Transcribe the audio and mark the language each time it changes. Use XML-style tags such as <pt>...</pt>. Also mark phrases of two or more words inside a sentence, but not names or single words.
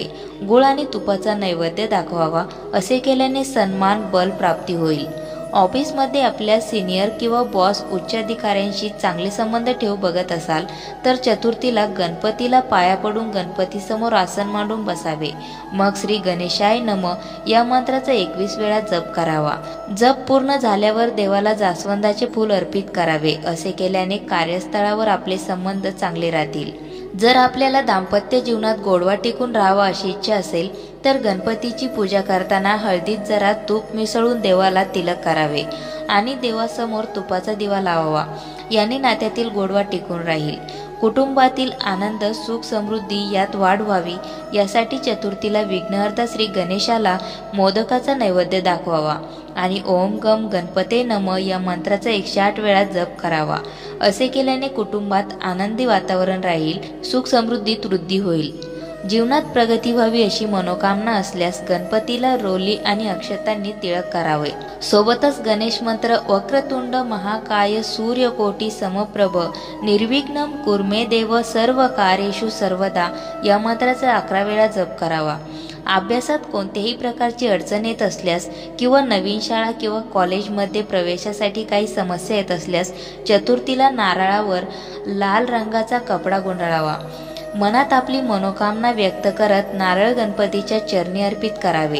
<mr>गुळ आणि तुपाचा नैवेद्य दाखवावा। असे केल्याने सन्मान बल प्राप्ती होईल। ऑफिसमध्ये आपल्या सिनियर किंवा बॉस उच्च अधिकाऱ्यांशी चांगले संबंध ठेवू बघत असाल, तर चतुर्थीला गणपतीला पाया पडून गणपतीसमोर आसन मांडून बसावे। मग</mr> <sa>श्री गणेशाय नमः</sa> <mr>या मंत्राचा 21 वेळा जप करावा। जप पूर्ण झाल्यावर देवाला जास्वंदाचे फूल अर्पित करावे। असे केल्याने कार्यस्थळावर आपले संबंध चांगले राहतील। जर आपल्याला दाम्पत्य जीवनात गोडवा टिकून राहावा अशी इच्छा असेल, तर गणपतीची पूजा करताना हळदीत जरा तूप मिसळून देवाला तिलक करावे आणि देवासमोर तुपाचा दिवा लावावा। याने नात्यातील गोडवा टिकून राहील। कुटुंबातील आनंद, सुख, समृद्धी यात वाढ व्हावी यासाठी चतुर्थीला विघ्नहर्ता श्री गणेशाला मोदकाचा नैवेद्य दाखवावा आणि</mr> <sa>ओम गम गणपते नमः</sa> <mr>या मंत्राचा 108 वेळा जप करावा। असे केल्याने कुटुंबात आनंदी वातावरण राहील, सुख समृद्धीत वृद्धी होईल। जीवनात प्रगती व्हावी अशी मनोकामना असल्यास गणपतीला रोली आणि अक्षतांनी तिळक करावे। सोबतच गणेश मंत्र</mr> <sa>वक्रतुंड महाकाय सूर्यकोटी समप्रभ निर्विघ्नं कुर्मे देव सर्व कार्येषु सर्वदा</sa> <mr>या मंत्राचा 11 वेळा जप करावा। अभ्यासात कोणत्याही प्रकारची अडचण येत असल्यास किंवा नवीन शाळा किंवा कॉलेजमध्ये प्रवेशासाठी काही समस्या येत असल्यास चतुर्थीला नारळावर लाल रंगाचा कपडा गुंडाळावा। मनात आपली मनोकामना व्यक्त करत नारळ गणपतीच्या चरणी अर्पित करावे।</mr>